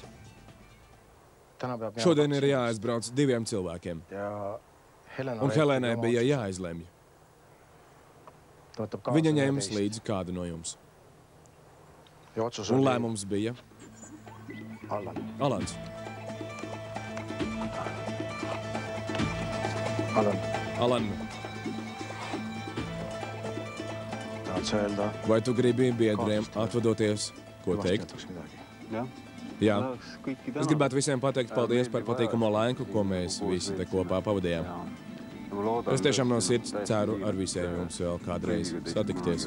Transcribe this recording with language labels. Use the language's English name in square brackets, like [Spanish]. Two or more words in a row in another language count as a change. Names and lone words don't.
[Estonian] täna peab [Latvian] šodien ir jāaizbrauc 2 cilvēkiem. [Estonian] ja Helena [Latvian] Un Reit Helēnai [Estonian] oma [Latvian] bija [Estonian] otsust [Latvian] jāizlemj. [Estonian] võtab kaasa [Latvian] Viņa ņems 11. līdzi kādu no jums. [Estonian] Ja otsus [Latvian] Un [Estonian] oli [Latvian] lēmums bija Allan. Alans. Allan, Alan, [Estonian] tahad sa öelda? [Latvian] vai tu gribi biedriem atvadoties, ko teikt? [Estonian] Vastu midagi. [Latvian] Jā. Es gribētu visiem pateikt paldies par patīkamo laiku, ko mēs visi te kopā pavadījām. Es tiešām no sirds ceru ar visiem jums vēl kādreiz satikties.